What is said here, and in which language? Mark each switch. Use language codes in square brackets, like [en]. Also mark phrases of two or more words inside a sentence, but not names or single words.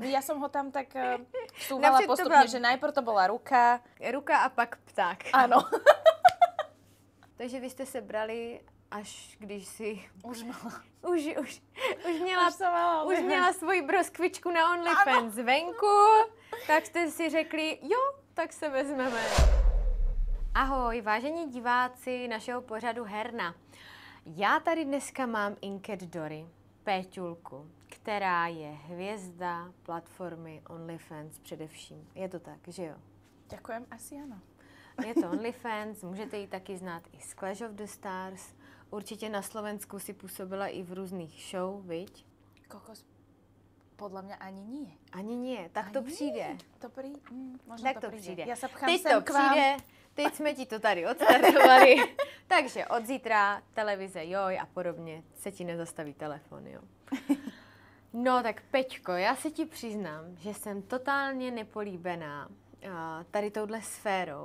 [sk] Ja som ho tam tak vsúvala postupne, že najprv to bola ruka. [cs] Ruka a pak pták. [sk] Áno. [cs] Takže vy jste se brali, až když si... [sk] Už mala. [cs] Už měla svoji broskvičku na OnlyFans venku, tak jste si řekli, jo, tak se vezmeme. Ahoj, vážení diváci našeho pořadu Herna. Já tady dneska mám Inket Dory, Péťulku, která je hvězda platformy OnlyFans především. Je to tak, že jo? [sk] Ďakujem, asi áno. [cs] Je to OnlyFans, můžete ji taky znát i z Clash of the Stars. Určitě na Slovensku si působila i v různých show, viď? [sk] Kokos, podľa mňa ani nie. [cs] Ani nie, tak to přijde. [sk] Možno tak [cs] to přijde. [sk] Ja sa pchám [cs] teď sem to [sk] k vám. [cs] přijde, teď jsme ti to tady odstartovali. Takže od zítra televize Joj a podobně se ti nezastaví telefon, jo. No tak Peťko, já se ti přiznám, že jsem totálně nepolíbená tady touhle sférou.